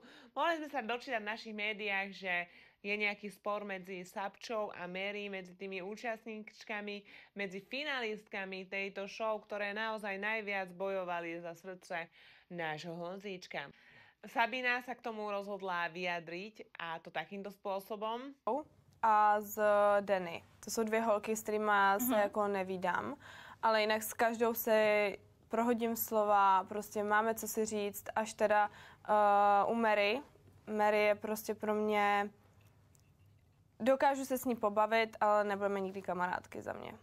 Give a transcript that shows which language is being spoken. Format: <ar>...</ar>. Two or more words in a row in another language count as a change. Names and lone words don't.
<sk>Mohli sme sa dočítať v našich médiách, že je nejaký spor medzi Sabčou a Mary, medzi tými účastníčkami, medzi finalistkami tejto show, ktoré naozaj najviac bojovali za srdce nášho Honzíčka. Sabina sa k tomu rozhodla vyjadriť a to takýmto spôsobom.</sk> <cs>A z Denny. To jsou 2 holky, s kterými se jako nevídám, ale jinak s každou se prohodím slova, prostě máme co si říct, až teda u Mary. Mary je prostě pro mě, dokážu se s ní pobavit, ale nebudeme nikdy kamarádky za mě.</cs>